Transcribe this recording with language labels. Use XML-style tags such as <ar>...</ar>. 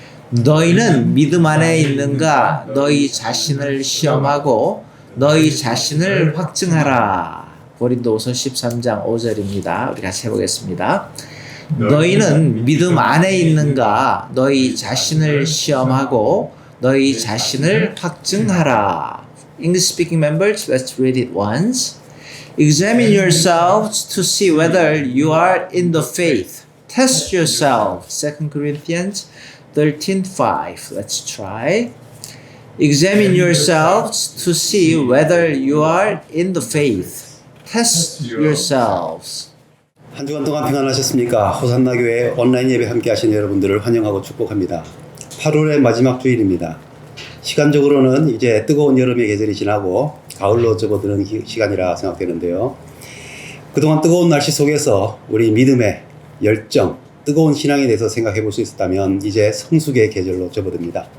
<ko>너희는 믿음 안에 있는가? 너희 자신을 시험하고 너희 자신을 확증하라. 고린도후서 13장 5절입니다. 우리 같이 해보겠습니다. 너희는 믿음 안에 있는가? 너희 자신을 시험하고 너희 자신을 확증하라.</ko> <en>English speaking members, let's read it once. Examine yourselves to see whether you are in the faith. Test yourselves. 2 Corinthians 13:5. Let's try. Examine yourselves to see whether you are in the faith. Test yourselves.</en> <ko>한 주간 동안 평안하셨습니까? 호산나 교회 온라인 예배 함께 하신 여러분들을 환영하고 축복합니다. 8월의 마지막 주일입니다. 시간적으로는 이제 뜨거운 여름의 계절이 지나고 가을로 접어드는 시간이라 생각되는데요. 그동안 뜨거운 날씨 속에서 우리 믿음의 열정, 뜨거운 신앙에 대해서 생각해 볼 수 있었다면 이제 성숙의 계절로 접어듭니다.</ko>